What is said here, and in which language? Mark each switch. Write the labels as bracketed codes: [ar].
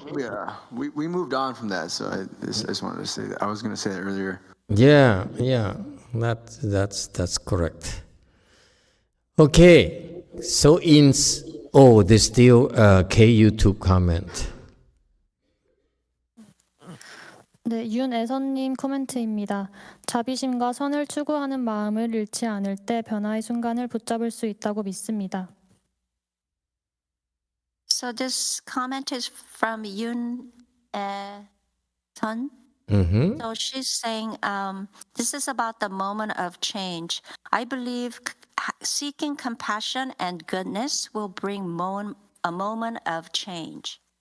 [en] Yeah, we moved on from that, so I just wanted to say that. I was going to say that earlier. Yeah, that's correct. Okay, so there's still a K YouTube comment. [ko] 네, 윤애선님 코멘트입니다. 자비심과 선을 추구하는 마음을 잃지 않을 때 변화의 순간을 붙잡을 수 있다고 믿습니다. [en] So this comment is from Yoon Sun. Mm-hmm. So she's saying, this is about the moment of change. I believe seeking compassion and goodness will bring a moment of change.